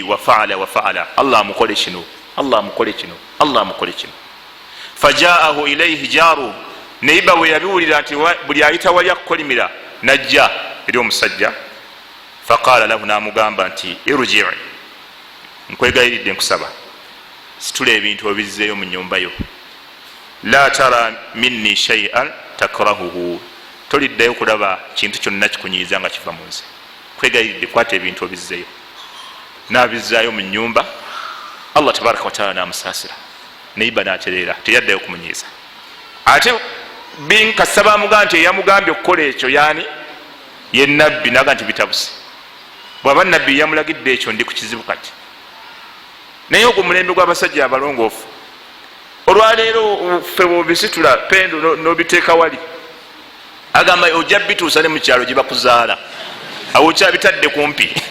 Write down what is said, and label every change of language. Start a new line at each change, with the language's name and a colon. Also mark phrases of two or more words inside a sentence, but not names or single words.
Arabic: وفعل وفعل
Ganda: allah amukole kino allah amukole kino allah amukole kino
Arabic: فجاءه إليه جاره
Ganda: neiba bwe yabiwulira nti buli ayita wali akukolimira najja eri omusajja
Arabic: فقال له
Ganda: namugamba nti irji nkwegayiridde nkusaba situla ebintu obizzeeyo mu nyumbayo
Arabic: لا ترى مني شيئا تكرهه
Ganda: toliddayo kulaba kintu kyonna kikunyiiza nga kiva mu nze kwegayiridde kwata ebintu obizzeeyo nabizzaayo mu nyumba allah
Arabic: تبارك وتعالى
Ganda: namusaasira neiba natereera teyaddayo kumunyiiza ate binkasaba amugamba nti eyamugambye okukola ekyo yani ye nabbi naga nti bitabuse bwaba nabbi yamulagidde ekyo ndi ku kizibu kati naye ogwo mulembe gw'abasajja abalongoofu olwaleero ffe bwobisitula pendo nobiteeka wali agamba ojja bituusa ne mukyalo gye bakuzaala awo kyabitadde kumpi